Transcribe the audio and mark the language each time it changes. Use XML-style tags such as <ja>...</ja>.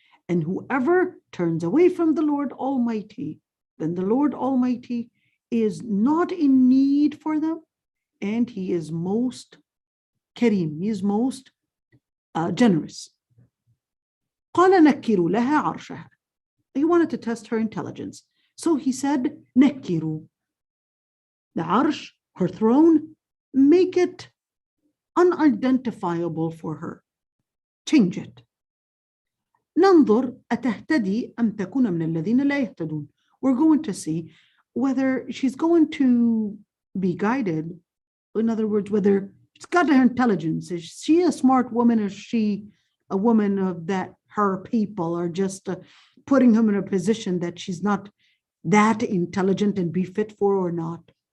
<en>And whoever turns away from the Lord Almighty, then the Lord Almighty is not in need for them, and He is most kareem, He is most generous.</en> <ar>قَالَ نَكِّرُوا لَهَا عَرْشَهَا.</ar> <en>He wanted to test her intelligence. So he said, نَكِّرُوا. The arsh, her throne, make it unidentifiable for her. Change it.</en> <ar>ننظر أتهتدي أم تكون من الذين لا يهتدون.</ar> <en>We're going to see whether she's going to be guided. In other words, whether she's got her intelligence. Is she a smart woman? Or is she a woman of that her people are just putting him in a position that she's not that intelligent and be fit for or not?</en>